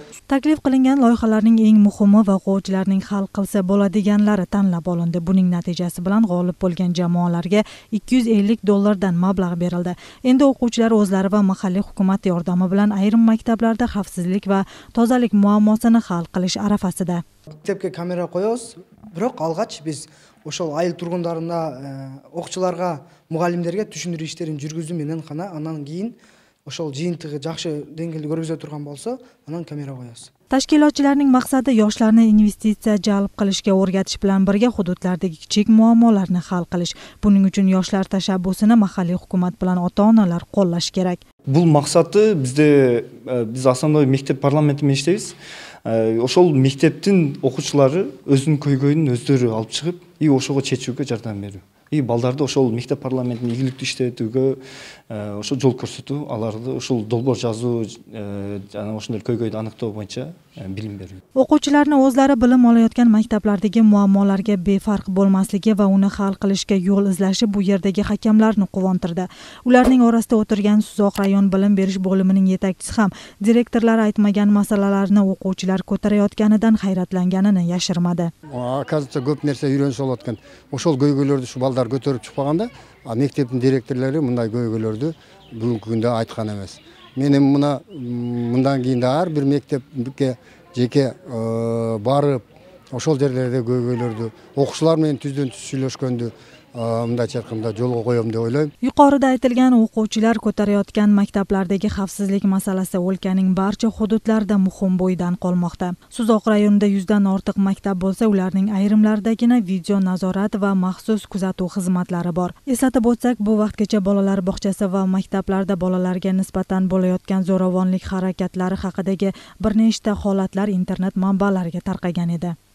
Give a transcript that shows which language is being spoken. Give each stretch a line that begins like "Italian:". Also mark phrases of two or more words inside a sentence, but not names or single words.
Uzbek: Taklif qilingan loyihalarning eng muhimi va o'quvchilarning hal qilsa bo'ladiganlari tanlab olindi. Buning natijasi bilan g'olib bo'lgan jamoalarga $250 dan mablag' berildi. Endi o'quvchilar o'zlari va mahalliy hukumat yordami bilan ayrim maktablarda xavfsizlik va tozalik muammosini hal qilish arafasida. Maktabga kamera qo'yamiz, biroq
Kyrgyz: algaч biz ошол айыл тургундарына, окуучуларга, мугалимдерге түшүндүрүү иштерин жүргүзүү менен гана анан кийин ошол жыйынтыгы жакшы деңгээлде көргөзө турган болсо, анан камера коебуз.
Uzbek: Tashkilotchilarning maqsadi yoshlarni investitsiya jalb qilishga o'rgatish bilan birga hududlardagi kichik muammolarni hal qilish. Buning uchun yoshlar tashabbusini mahalliy hukumat bilan ota-onalar qo'llash kerak.
Kyrgyz: Бул максаты биз основной мектеп парламенти менен иштейбиз. Ошол мектептин окуучулары өзүнүн көйгөйүн өздөрү алып чыгып, ошого чечүүгө жардам берүү. Балдарды ошол мектеп парламентин ийгиликтүү иштетүүгө ошол жол көрсөтүү, аларды ошол долбоор жазуу, жана ошондой көйгөйдү аныктоо боюнча билим берүү.
Uzbek: O'quvchilarni o'zlari bilim olayotgan maktablardagi muammolarga befarq bo'lmasligi va uni hal qilishga yo'l izlashi bu yerdagi hakamlarni quvontirdi. Ularning orasida o'tirgan Suzoq rayon bilim berish bo'limining yetakchisi ham direktorlar aytmagan masalalarni o'quvchilar ko'tarayotganidan hayratlanganini yashirmadi.
Kyrgyz: Оказывается, көп нерсе үйрөнүшүп алаткан. Ошол көйгөйлөрдү ушу балдар көтөрүп чыкпаганда, мектептин директорлору мындай көйгөйлөрдү бүгүнкү күндө айткан эмес. Мен мындан кийин да ар бир мектепке жеке барып, ошол жерлерде көйгөйлөрдү, окуучулар менен түздөн түз сүйлөшкөндү мындайча айтканда жолго коем деп ойлойм.
Uzbek: Yuqorida aytilgan o'quvchilar ko'tarayotgan maktablardagi xavfsizlik masalasi o'lkaning barcha hududlarida muhim bo'yidan qolmoqda. Suzoq rayonida 100 dan ortiq maktab bo'lsa, ularning ayrimlaridagina video nazorat va maxsus kuzatuv xizmatlari bor. Eslatib o'tsak, bu vaqtgacha bolalar bog'chasi va maktablarda bolalarga nisbatan bo'layotgan zo'ravonlik harakatlari haqidagi bir nechta holatlar internet manbalariga tarqagan edi.